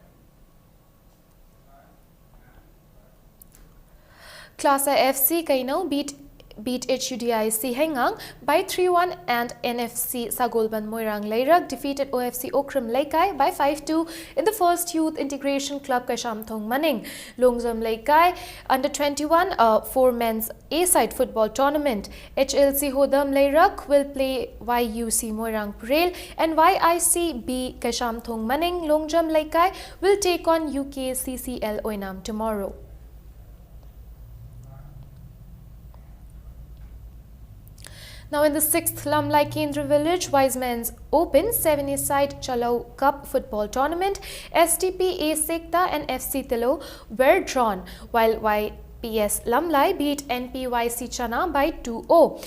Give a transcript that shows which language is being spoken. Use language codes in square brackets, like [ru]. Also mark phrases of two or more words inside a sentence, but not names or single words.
[en] Klasa FC Kainau beat HUDIC Hengang by 3-1 and NFC Sagolban Moirang Leirag defeated OFC Okram Laikai by 5-2 in the first Youth Integration Club Kashamthong Maning. Longzam Laikai under 21 4 men's A-side football tournament. HLC Hodam Leirag will play YUC Moirang Purel and YICB Kashamthong Maning. Longjam Laikai will take on UKCCL Oinam tomorrow. Now in the 6th Lamlai Kendra Village Wise Men's Open 7A-side Chalo Cup football tournament, STP A Sekta and FC Tilo were drawn, while YPS Lamlai beat NPYC Chana by 2-0.